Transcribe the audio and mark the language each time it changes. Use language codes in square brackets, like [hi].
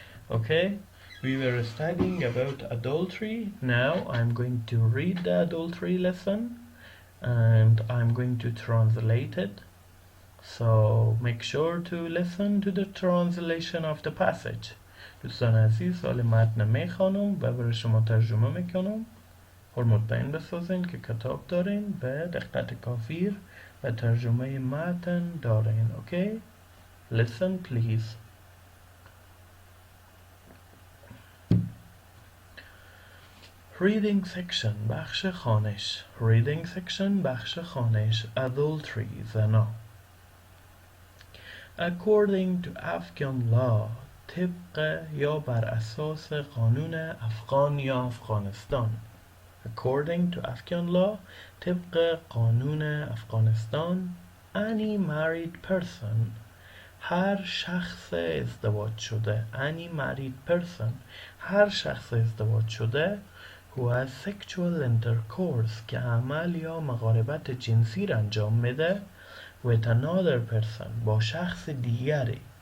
[en] Okay, we were studying about adultery. Now I'm going to read the adultery lesson and I'm going to translate it. So make sure to listen to the translation of the passage. [fa] دوستان عزیز، سال متن میخوانم و برای شما ترجمه میکنم. مطمئن بسازین که کتاب دارین به دقت کافی و ترجمه متن دارین. [en] Okay? Listen please. Reading section [fa] بخش خوانش. Reading section بخش خوانش. [en] Adultery [fa] زنا. [en] According to Afghan law, [fa] طبق یا بر اساس قانون افغان یا افغانستان. [en] According to Afghan law, [fa] طبق قانون افغانستان, [en] any married person, [fa] هر شخص ازدواج شده, any married person, هر شخص ازدواج شده, [en] who has sexual intercourse, [fa] که عمل یا مقاربت جنسی را انجام میده [en] with another person, [fa] با شخص دیگری,